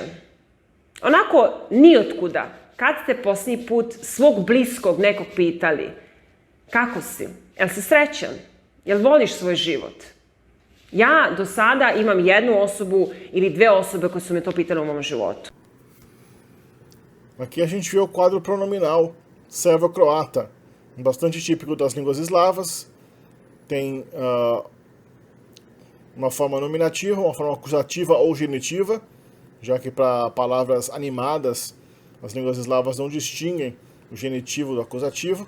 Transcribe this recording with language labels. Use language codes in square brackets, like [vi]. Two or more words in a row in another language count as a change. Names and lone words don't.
[sr] Onako, nijotkuda. Kad ste posljednji put svog bliskog nekog pitali, kako si? Jel si srećan? Jel voliš svoj život? Ja do sada imam jednu osobu ili dve osobe koje su me to pitale u mom životu. [pt] Aqui a gente vê o quadro pronominal Servo-croata, bastante típico das línguas eslavas, tem uma forma nominativa, uma forma acusativa ou genitiva, já que para palavras animadas, as línguas eslavas não distinguem o genitivo do acusativo.